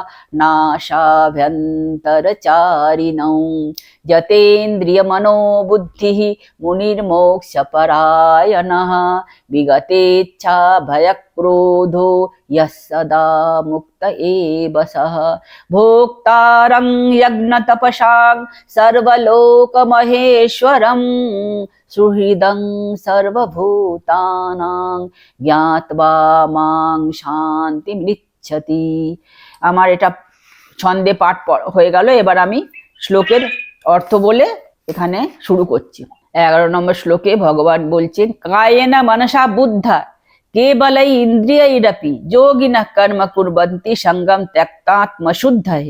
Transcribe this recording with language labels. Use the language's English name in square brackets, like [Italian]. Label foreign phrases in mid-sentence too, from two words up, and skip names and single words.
[Sanskrit] नासाभ्यन्तरचारिणौ यतेन्द्रियमनोबुद्धिः मुनिर्मोक्षपरायणः विगतेच्छा भयक्रोधो यः सदा मुक्त एव सः भोक्तारं यज्ञतपसां सर्वलोकमहेश्वरं सुहृदं सर्वभूतानां ज्ञात्वा मां शान्तिमृच्छति। [Bangla] আমার এটা ছন্দে পাঠ হয়ে গেল। এবার আমি শ্লোকের অর্থ বলে এখানে শুরু করছি। 11 নম্বর শ্লোকে ভগবান বলছেন [Sanskrit] কায়েন মনসা বুদ্ধা কেবলাই ইন্দ্রিয়ৈরপি যোগিনঃ কর্ম কুর্বন্তি সঙ্গম ত্যক্তাত্মশুদ্ধয়ে।